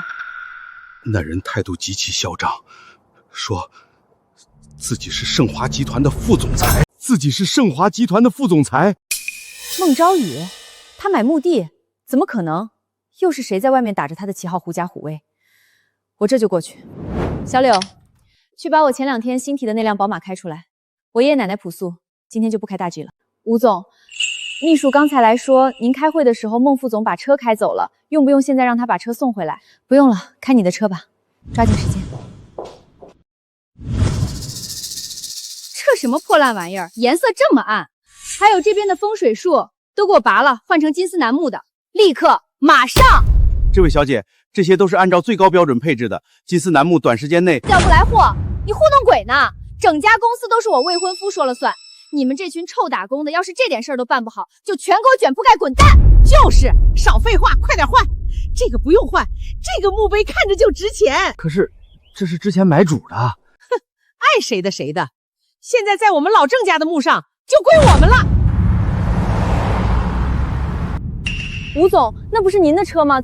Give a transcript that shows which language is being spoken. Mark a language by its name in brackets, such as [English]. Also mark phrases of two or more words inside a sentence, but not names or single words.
[Chinese] 那人態度極其囂張，說自己是盛華集團的副總裁。孟昭宇，他買墓地，怎麼可能？又是誰在外面打着他的旗號狐假虎威？我這就過去。小柳，去把我前2天新提的那輛寶馬開出來。我爺爺奶奶樸素，今天就不開大 G 了。吳總，秘書剛才來說，您開會的時候孟副總把車開走了，用不用現在讓他把車送回來？不用了，開你的車吧，抓緊時間。這什麼破爛玩意兒，顏色這麼暗，還有這邊的風水樹都給我拔了，換成金絲楠木的，立刻馬上！這位小姐，這些都是按照最高標準配置的，金絲楠木短時間內叫不來貨，你糊弄鬼呢？整家公司都是我未婚夫說了算，你們這群臭打工的，要是這點事兒都辦不好，就全給我卷鋪蓋滾蛋！就是，少廢話，快點換。這個不用換，這個墓碑看着就值錢。可是這是之前買主的。哼，愛誰的誰的。現在在我們老鄭家的墓上就歸我們了。吳總，那不是您的車嗎？